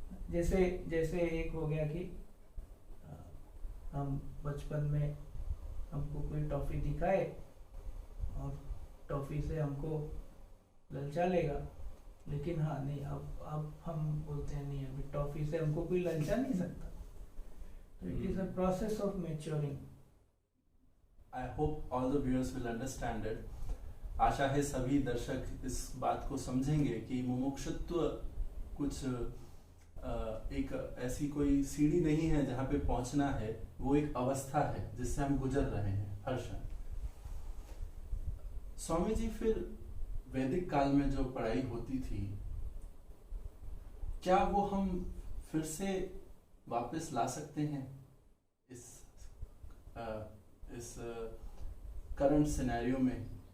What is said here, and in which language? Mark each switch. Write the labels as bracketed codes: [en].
[hi] जैसे एक हो गया कि हम बचपन में हमको कोई टॉफी दिखाए और टॉफी से हमको ललचा लेगा, लेकिन हाँ नहीं, अब हम बोलते हैं नहीं, अभी टॉफी से हमको कोई ललचा नहीं सकता। [en] तो it is a process of maturing. I hope all the viewers will understand it. [hi] आशा है सभी दर्शक इस बात को समझेंगे कि मुमुक्षुत्व कुछ एक ऐसी कोई सीढ़ी नहीं है जहाँ पे पहुंचना है, वो एक अवस्था है जिससे हम गुजर रहे हैं हर क्षण। स्वामी जी, फिर वैदिक काल में जो पढ़ाई होती थी, क्या वो हम फिर से वापस ला सकते हैं इस इस करंट सिनेरियो में?